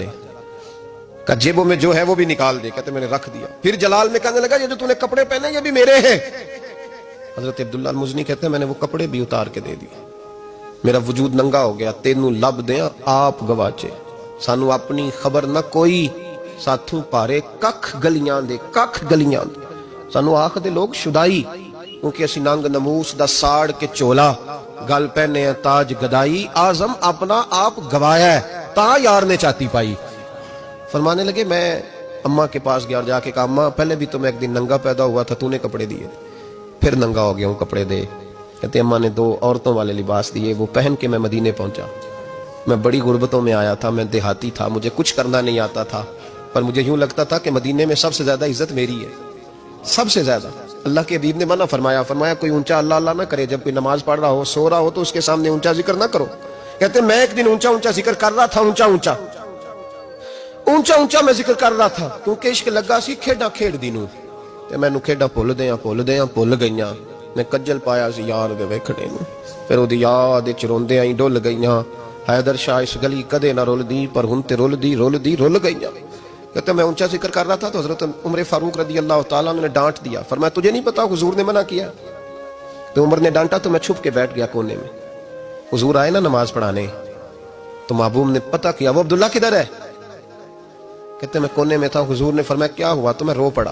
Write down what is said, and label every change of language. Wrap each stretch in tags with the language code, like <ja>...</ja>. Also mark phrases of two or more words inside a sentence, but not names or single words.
<ur>کہا جیبوں میں جو ہے وہ بھی نکال دے. کہتے میں نے رکھ دیا. پھر جلال میں کہنے لگا یہ جو تو نے کپڑے پہنے یہ بھی میرے ہیں. حضرت عبداللہ المزنی کہتے ہیں میں نے وہ کپڑے بھی اتار کے دے دیے. میرا وجود ننگا ہو گیا.</ur> <pa>تینوں لب دیں آپ گواچے، سانو اپنی خبر نہ کوئی، ساتھوں پارے ککھ گلیاں دے، ککھ گلیاں دے. سانو آخ دے لوگ شدائی، کیونکہ اسی ننگ نموس دا ساڑ کے چولا، گل پہنے ہیں تاج گدائی، آزم اپنا آپ گوایا ہے تا یار نے چاہتی پائی.</pa> <ur>فرمانے لگے میں اماں کے پاس گیا اور جا کے کہا اماں پہلے بھی تو میں ایک دن ننگا پیدا ہوا تھا، تو نے کپڑے دیے، پھر ننگا ہو گیا ہوں، کپڑے دے. کہتے اماں نے 2 عورتوں والے لباس دیے، وہ پہن کے میں مدینے پہنچا. میں بڑی غربتوں میں آیا تھا، میں دیہاتی تھا، مجھے کچھ کرنا نہیں آتا تھا، پر مجھے یوں لگتا تھا کہ مدینے میں سب سے زیادہ عزت میری ہے، سب سے زیادہ. اللہ کے حبیب نے منع فرمایا کوئی اونچا اللہ اللہ نہ کرے، جب کوئی نماز پڑھ رہا ہو سو رہا ہو تو اس کے سامنے اونچا ذکر نہ کرو. کہتے میں ایک دن اونچا اونچا ذکر کر رہا تھا، اونچا اونچا میں ذکر کر رہا تھا، کیونکہ</ur> <pa>عشق لگا سی کھیڈا کھیڈ دی نوں، تے مینوں کھیڈا بھول گئیاں. میں کجل پایا سی یار دے ویکھنے نوں، پھر اودی یاد وچ روندے آئی ڈول گئیاں. حیدر شاہ اس گلی کدے نہ رول دی، پر ہن تے رول گئیاں.</pa> <ur>کہتے میں اونچا ذکر کر رہا تھا تو حضرت عمر فاروق رضی اللہ تعالیٰ نے ڈانٹ دیا. فرمایا تجھے نہیں پتا حضور نے منع کیا؟ تو عمر نے ڈانٹا تو میں چھپ کے بیٹھ گیا کونے میں. حضور آئے نا نماز پڑھانے تو محبوب نے پتہ کیا وہ عبداللہ کدھر ہے. کہتے میں کونے میں تھا. حضور نے فرمایا کیا ہوا؟ تو میں رو پڑا.</ur>